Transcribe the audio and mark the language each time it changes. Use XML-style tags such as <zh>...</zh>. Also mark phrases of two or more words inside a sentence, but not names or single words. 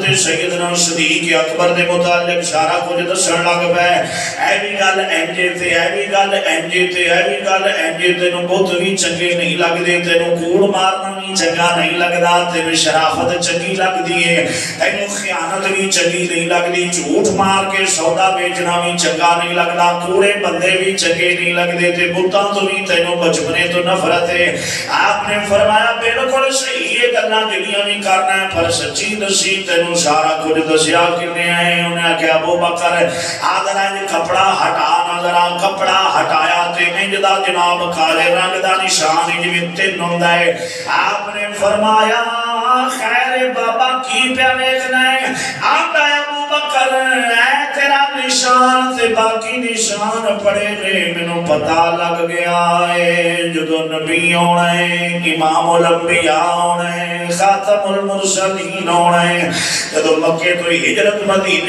<pa>سیدنا صدیق اکبر دے متعلق سارا کچھ دسن لگ پئے اے بھی گل انجے تے اے بھی گل انجے تے اے بھی گل انجے تینوں بت بھی چنگے نہیں لگدے تینوں کوڑ مارنا بھی چنگا نہیں لگدا تینوں شرافت چنگی لگدی ہے تینوں خیانت بھی چنگی نہیں لگدی جھوٹ مار کے سودا بیچنا بھی چنگا نہیں لگدا کوڑے بندے بھی چنگے نہیں لگدے تے بتاں تو بھی تینوں بچپنے تو نفرت ہے آپ نے فرمایا بالکل صحیح ہے گلاں جڑیاں بھی کرنا ہے پر سچی دسی تینوں سارا کچھ دسیا کنے آئے انہیں آکھیا ابو بکر آدھر کپڑا ہٹا نظرا کپڑا ہٹایا تے انج دا جناب کالے رنگ دا نشان جویں تن ہوندا ہے آپ نے فرمایا خیر بابا کی پیا ویکھنا ہے آندا ابو بکر اے تیرا نشان تے باقی نشان پڑے نے مینوں پتہ لگ گیا ہے جدو نبی ہونا ہے امام الانبیاء ہونا ہے خاتم المرسلین ہونا ہے جدو مکے تو ہجرت مدینے</pa>